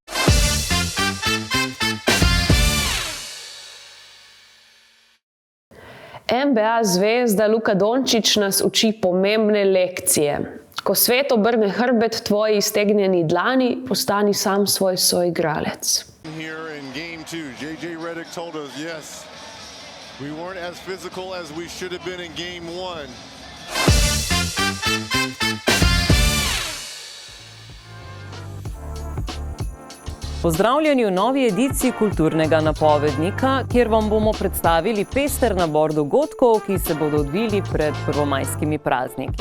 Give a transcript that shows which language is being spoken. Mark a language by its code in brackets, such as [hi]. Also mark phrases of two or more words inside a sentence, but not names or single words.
[sl] NBA zvezda Luka Dončić nas uči pomembne lekcije. Ko svet obrne hrbet tvoji iztegnjeni dlani, postani sam svoj soigralec. [en] JJ Redick told us, yes, we weren't as physical as we should have been in game 1. [sl] Pozdravljeni v novi ediciji Kulturnega napovednika, kjer vam bomo predstavili pester nabor dogodkov, ki se bodo odvili pred prvomajskimi prazniki.